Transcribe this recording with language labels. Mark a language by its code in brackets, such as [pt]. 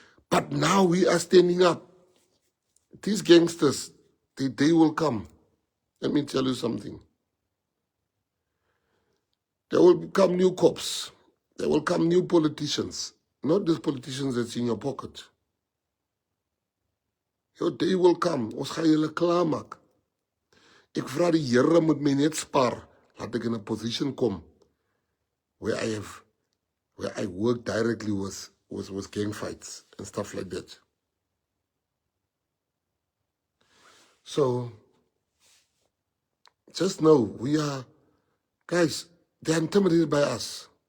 [en] But now we are standing up. These gangsters, they will come. Let me tell you something. There will come new cops. There will come new politicians. Not these politicians that's in your pocket. Your day will come. [af] Ons gaan julle klaarmaak. Ek vra die Here moet my net spaar. Laat ek [en] in a position kom where I work directly with gang fights and stuff like that. So, just know, guys, they're intimidated by us.